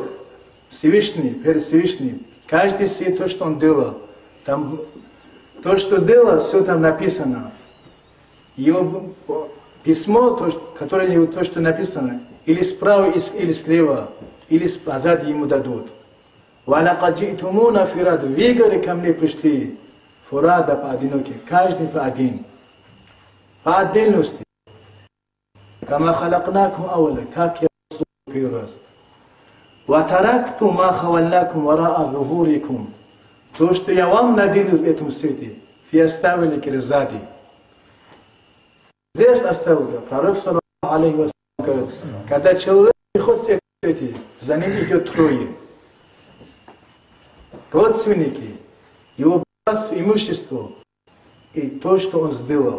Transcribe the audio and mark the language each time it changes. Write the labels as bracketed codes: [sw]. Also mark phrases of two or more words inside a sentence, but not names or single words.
[ru] Всевышний, перед Всевышним. Каждый сидит то, что он делал. Там, то, что делал, все там написано. Его письмо, то, что написано, или справа, или слева, или позади ему дадут. [ar] وَلَقَدْ جِئْتُمُونَ فِرَادًا. [ru] Вы, говорит, ко мне пришли фурада поодиноке, каждый по один. По отдельности. [ar] كَمَا خَلَقْنَاكُمْ أَوَّلًا. [ru] Как я вас создал первый раз. [ar] وَتَرَكْتُمْ مَا خَوَلْنَاكُمْ وَرَاءَ ظُهُورِكُمْ. [ru] То, что я вам наделил в этом свете, вы оставили сзади. Здесь оставил. Пророк, [ar] صلى الله عليه وسلم, [ru] говорит, когда человек приходит в этом свете, за ним идет трое. Родственники, его имущество и то, что он сделал.